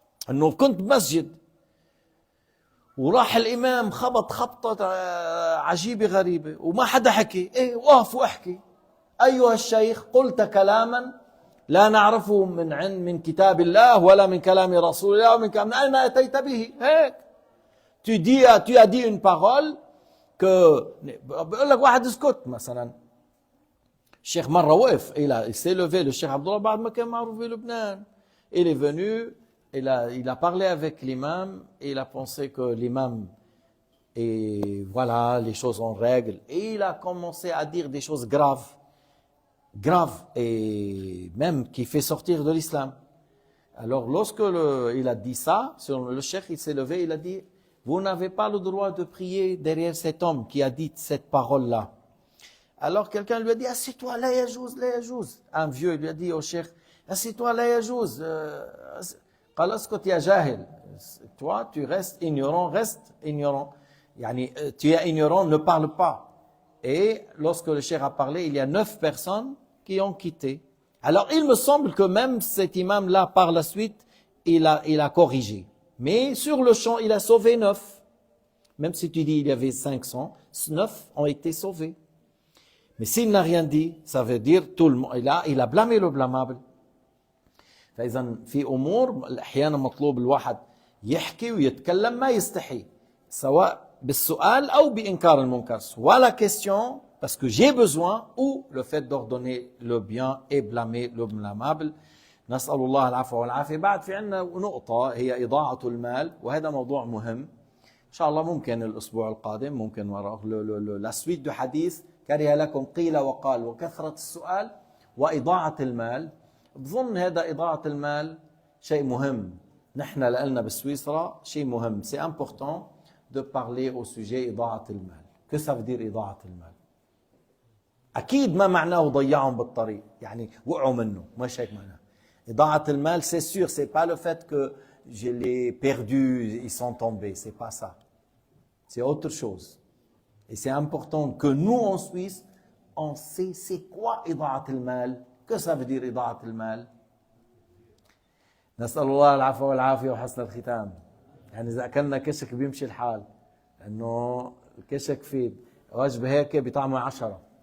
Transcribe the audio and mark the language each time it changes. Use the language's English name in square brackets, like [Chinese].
[Arabic] أنه كنت مسجد وراح الإمام خبط خبطة عجيبة غريبة وما حدا حكي. إيه وقف واحكي. أيها الشيخ قلت كلاما لا نعرفه من كتاب الله ولا من كلام رسول الله ومن كلام أين أتيت به هيك. [French] Tu as dit une parole que [Arabic] بقول لك واحد اسكت مثلا. الشيخ مرة وقف [French] il s'est levé le Cheikh Abdullah [Arabic] بعد ما كان معروف في لبنان. [French] Il est venu, il a parlé avec l'imam et il a pensé que l'imam et voilà les choses en règle et il a commencé à dire des choses graves et même qui fait sortir de l'islam. Alors lorsque il a dit ça, le cheikh il s'est levé, il a dit vous n'avez pas le droit de prier derrière cet homme qui a dit cette parole-là. Alors quelqu'un lui a dit assieds-toi, [Arabic] la yajouz, la yajouz. [French] Un vieux lui a dit au cheikh assieds-toi, la yajouz. [Arabic] قال اسكت يا جاهل. [French] Toi tu restes ignorant, يعني tu es ignorant, ne parle pas. Et lorsque le cheikh a parlé, il y a 9 personnes qui ont quitté. Alors il me semble que même cet imam-là par la suite, il a corrigé. Mais sur le champ, il a sauvé 9. Même si tu dis il y avait 500, 9 ont été sauvés. Mais s'il n'a rien dit, ça veut dire tout le monde. Il a blâmé le blâmable. [Arabic] فإذا في أمور أحيانا مطلوب الواحد يحكي ويتكلم ما يستحي سواء بالسؤال أو بإنكار المنكر. [French] Soit la question parce que j'ai besoin ou le fait d'ordonner le bien et blâmer le blâmable. [Arabic] نسأل الله العفو والعافية. بعد في عندنا نقطة هي إضاعة المال وهذا موضوع مهم. إن شاء الله ممكن الأسبوع القادم ممكن [French] la suite du hadith [Arabic] كره لكم قيل وقال وكثرة السؤال وإضاعة المال. بظن هذا إضاعة المال شيء مهم. نحن لنا بسويسرا شيء مهم. [French] C'est important de parler au sujet إضاعة المال. Que ça veut dire [Arabic] إضاعة المال؟ أكيد ما معناه ضيعهم بالطريق، يعني وقعوا منه، مش هيك معناه. [French] إضاعة المال, c'est sûr, c'est pas le fait que je l'ai perdu, ils sont tombés, c'est pas ça. C'est autre chose. Et c'est important que nous en Suisse, on sait c'est quoi إضاعة المال. Que ça veut dire [Arabic] إضاعة المال؟ نسأل الله العفو والعافية وحسن الختام. يعني إذا أكلنا كشك بيمشي الحال، لأنه الكشك في وجبة هيك بطعمه 10.